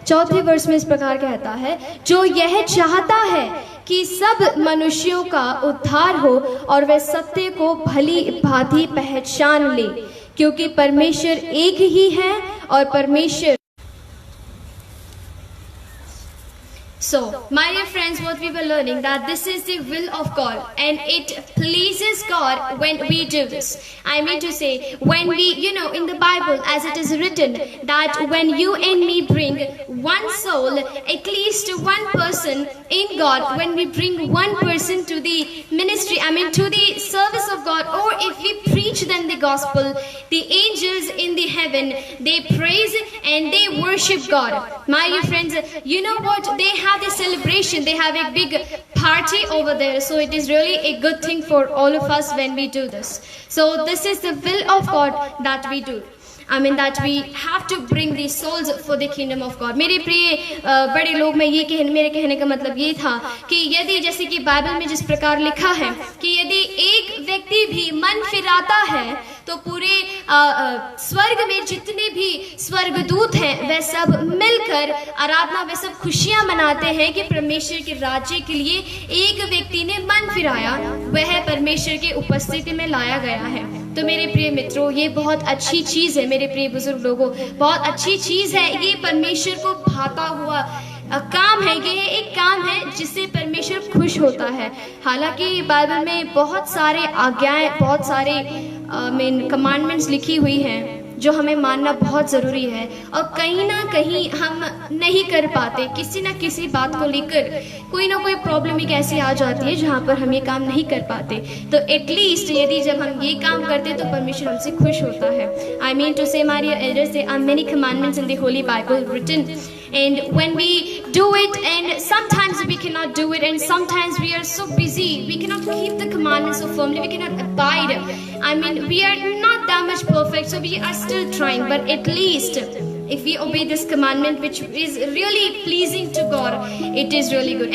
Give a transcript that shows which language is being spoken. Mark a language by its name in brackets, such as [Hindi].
[Hindi] चौथे वर्ष में इस प्रकार कहता है, जो यह चाहता है कि सब मनुष्यों का उद्धार हो और वे सत्य को भली भांति पहचान ले, क्योंकि परमेश्वर एक ही है और परमेश्वर। [English] So, my dear friends, what we were learning, that this is the will of God and it pleases God when we do this. I mean to say, when we, in the Bible, as it is written, that when you and me bring one soul, at least one person in God, when we bring one person to the ministry, to the service of God, or if we preach them the gospel, the angels in the heaven, they praise and they worship God. My dear friends, you know what? They have this celebration, they have a big party over there. So it is really a good thing for all of us when we do this. So this is the will of God that we do. That we have to bring these souls for the kingdom of God. [Hindi] मेरे प्रिय बड़े लोग, मेरे कहने का मतलब ये था कि यदि, जैसे कि बाइबल में जिस प्रकार लिखा है कि यदि एक व्यक्ति भी मन फिराता है तो पूरे स्वर्ग में जितने भी स्वर्गदूत हैं वे सब मिलकर आराधना, वे सब खुशियां मनाते हैं कि परमेश्वर के राज्य के लिए एक व्यक्ति ने मन फिराया, वह परमेश्वर के उपस्थिति में लाया गया है। तो मेरे प्रिय मित्रों, ये बहुत अच्छी चीज़ है। मेरे प्रिय बुजुर्ग लोगों, बहुत अच्छी चीज़ है। ये परमेश्वर को भाता हुआ काम है। ये एक काम है जिससे परमेश्वर खुश होता है। हालांकि बाइबल में बहुत सारे आज्ञाएं, बहुत सारे कमांडमेंट्स लिखी हुई हैं जो हमें मानना बहुत ज़रूरी है, और कहीं ना कहीं हम नहीं कर पाते। किसी ना किसी बात को लेकर कोई ना कोई प्रॉब्लम एक ऐसी आ जाती है जहाँ पर हम ये काम नहीं कर पाते। तो एटलीस्ट यदि जब हम ये काम करते तो परमेश्वर हमसे खुश होता है। [English] I mean to say, my dear elders, there are many commandments in the Holy Bible written, and when we do it, and sometimes we cannot do it, and sometimes we are so busy, we cannot keep the commandments so firmly, we cannot abide. We are not that much perfect, so we are still trying, but at least if we obey this commandment, which is really pleasing to God, it is really good.